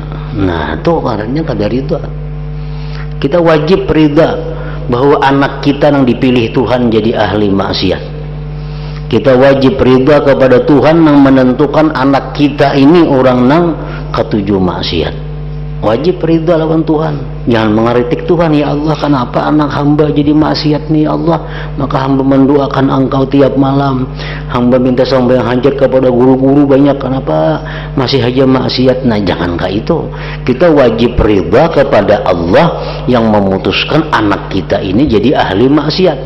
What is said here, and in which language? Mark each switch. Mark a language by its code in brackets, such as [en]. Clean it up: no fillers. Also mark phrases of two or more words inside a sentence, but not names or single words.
[id] Nah itu karena kada ridha. Kita wajib ridha bahwa anak kita yang dipilih Tuhan jadi ahli maksiat. Kita wajib ridha kepada Tuhan yang menentukan anak kita ini orang nang ketujuh maksiat. Wajib ridha lawan Tuhan, jangan mengkritik Tuhan. Ya Allah, kenapa anak hamba jadi maksiat nih ya Allah? Maka hamba mendoakan Engkau tiap malam, hamba minta sampai hajat kepada guru-guru banyak, kenapa masih aja maksiat? Nah jangankah itu, kita wajib ridha kepada Allah yang memutuskan anak kita ini jadi ahli maksiat.